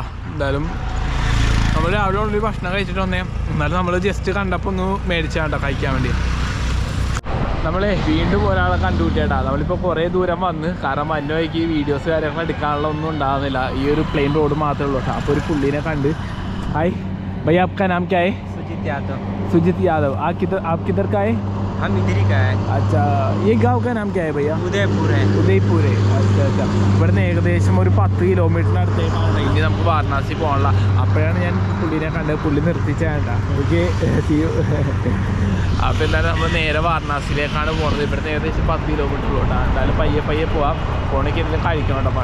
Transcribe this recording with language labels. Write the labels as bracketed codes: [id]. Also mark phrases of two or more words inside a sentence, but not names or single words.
[ml] എന്തായാലും നമ്മൾ രാവിലെ ഉള്ളൊരു ഭക്ഷണം കഴിച്ചിട്ട് വന്നേ. എന്നാലും നമ്മൾ ജസ്റ്റ് കണ്ടപ്പോൾ ഒന്ന് മേടിച്ചാണ്ടാ കഴിക്കാൻ വേണ്ടി. നമ്മളെ വീണ്ടും ഒരാളെ കണ്ടുപിടിച്ചേട്ടാ. നമ്മളിപ്പോൾ കുറേ ദൂരം വന്ന്. കാരണം വന്ന വഴിക്ക് വീഡിയോസ് കാര്യങ്ങൾ എടുക്കാനുള്ള ഒന്നും ഉണ്ടാകുന്നില്ല. ഈ ഒരു [en] plain road [ml] മാത്രമേ ഉള്ളൂ. അപ്പോൾ ഒരു പുള്ളിനെ കണ്ട്. [hi] हाय भैया, आपका नाम क्या है? सुजीत यादव। सुजीत यादव। आप किधर का है? हम इधर ही का है। अच्छा, ये गांव का नाम क्या है भैया? उदयपुर है। ഉദയ്പൂർ. अच्छा अच्छा. [ml] ഇവിടുന്ന് ഏകദേശം ഒരു 10 കിലോമീറ്ററിനടുത്തേക്കാണ്. ഇനി നമുക്ക് വാരണാസി പോകാനുള്ള. അപ്പോഴാണ് ഞാൻ പുള്ളിനെ കണ്ടത്. പുള്ളി നിർത്തിച്ചാണ്ട. ഓക്കെ, അപ്പോൾ എന്തായാലും നമ്മൾ നേരെ വാരണാസിയിലേക്കാണ് പോകുന്നത്. ഇവിടുന്ന് ഏകദേശം 10 കിലോമീറ്റർ ഉള്ളൂട്ടാ. എന്തായാലും പയ്യെ പോവാം. പോണെങ്കിൽ എന്തെങ്കിലും കഴിക്കണം കേട്ടോ.